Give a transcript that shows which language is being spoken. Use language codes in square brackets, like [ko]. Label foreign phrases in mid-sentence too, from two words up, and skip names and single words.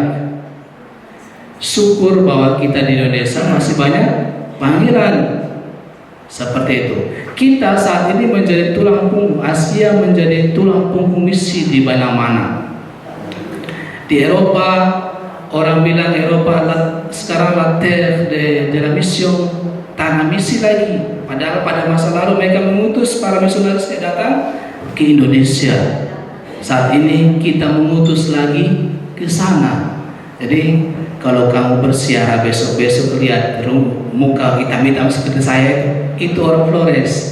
[id] Syukur bahwa kita di Indonesia masih banyak panggilan seperti itu. Kita saat ini menjadi tulang punggung, Asia menjadi tulang punggung misi di mana-mana. Di Eropa, orang bilang Eropa sekarang [fr] la terre de la mission, [id] tanah misi lagi. Padahal pada masa lalu mereka mengutus para misionaris datang ke Indonesia. Saat ini kita mengutus lagi ke sana. Jadi kalau kamu bersiara besok-besok lihat muka hitam-hitam seperti saya, itu orang Flores.